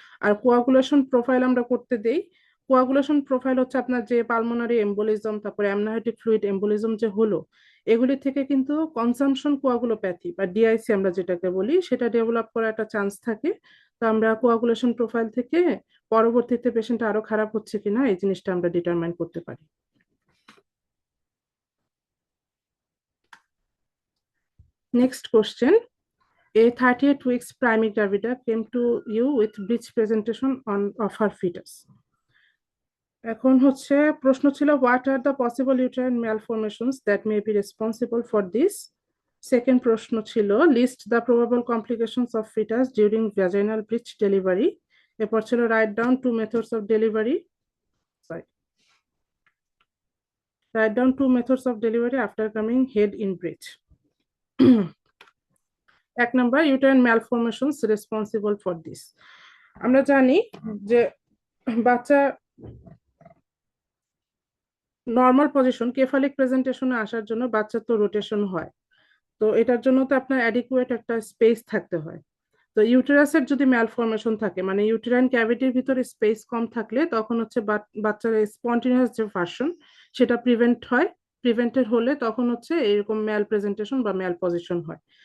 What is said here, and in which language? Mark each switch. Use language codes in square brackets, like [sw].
[bn] আর coagulation profile আমরা করতে দেই। কোয়াগুলেশন প্রোফাইল হচ্ছে আপনার যে পালমোনারি এম্বোলিজম, তারপরে অ্যামনাইটিক ফ্লুইড এম্বোলিজম যে হলো, এগুলি থেকে কিন্তু কনজাম্পশন কোয়াগুলোপ্যাথি বা ডিআইসি আমরা যেটাকে বলি, সেটা ডেভেলপ করার একটা চান্স থাকে। তো আমরা কোয়াগুলেশন প্রোফাইল থেকে পরবর্তীতে পেশেন্ট আরো খারাপ হচ্ছে কিনা এই জিনিসটা আমরা ডিটারমাইন করতে পারি। [en] Next question, a 38 weeks priming gravida came to you with breech presentation of her fetus. [bn] এখন হচ্ছে প্রশ্ন ছিল, [en] what are the possible uterine malformations that may be responsible for this? [bn] Second প্রশ্ন ছিল, [en] list the probable complications of fetus during vaginal breech delivery. [bn] এরপর ছিল, [en] write down two methods of delivery. Write down two methods of delivery after coming head in breech. [bn] এক number, [en] uterine malformations responsible for this. [bn] আমরা জানি যে বাচ্চা normal position কেফালিক প্রেজেন্টেশনে আসার জন্য বাচ্চার তো রোটেশন হয়, তো এটার জন্য তো আপনার অ্যাডিকুয়েট একটা স্পেস থাকতে হয়। তো ইউটেরাসের যদি ম্যালফরমেশন থাকে, মানে ইউটেরাইন ক্যাভিটির ভিতরে স্পেস কম থাকলে, তখন হচ্ছে বাচ্চার স্পন্টিনিয়াস যে ভার্সন সেটা প্রিভেন্টেড হলে তখন হচ্ছে এরকম ম্যাল প্রেজেন্টেশন বা ম্যাল পজিশন হয়।